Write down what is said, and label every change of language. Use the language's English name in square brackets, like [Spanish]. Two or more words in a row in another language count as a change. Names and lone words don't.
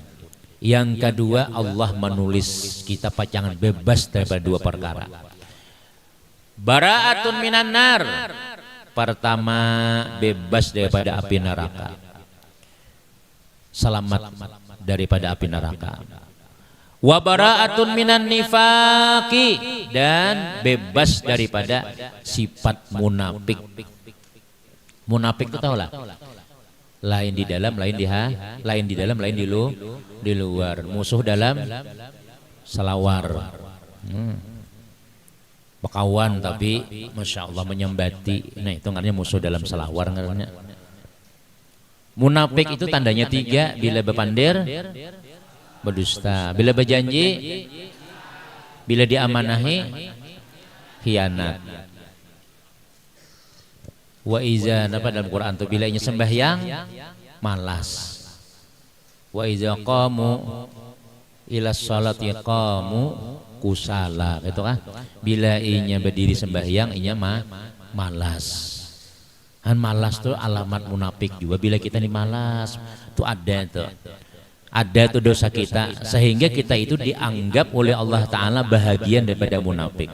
[Banjar] Yang kedua Allah menulis kita pacangan bebas daripada dua perkara. [Arabic] براءة من النار. [Banjar] Pertama bebas daripada api neraka. Selamat daripada api neraka. [Arabic] وبراءة من النفاق [Banjar] dan bebas daripada sifat munafik. Munafik itu tahu lah. Lain di dalam, lain di dalam, lain di luar. Musuh dalam selawar. Bekawan tapi [Arabic] ما شاء الله [Banjar] menyembati. Nah itu ngaranya musuh dalam selawar ngaranya. Munafik itu tandanya tiga. Bila berpandir berdusta, bila berjanji, bila diamanahi khianat. [Arabic] وإذا [Banjar] apa dalam Quran tuh bila nya sembahyang malas. [Arabic] وإذا قاموا إلى الصلاة قاموا كسالى, [Indonesian] gitu kan? [Banjar] Bila inya berdiri sembahyang inya malas. Han malas tuh alamat munafik juga. Bila kita nih malas tuh ada tuh dosa kita sehingga kita itu dianggap oleh [Arabic] الله تعالى [Banjar] bahagian daripada munafik.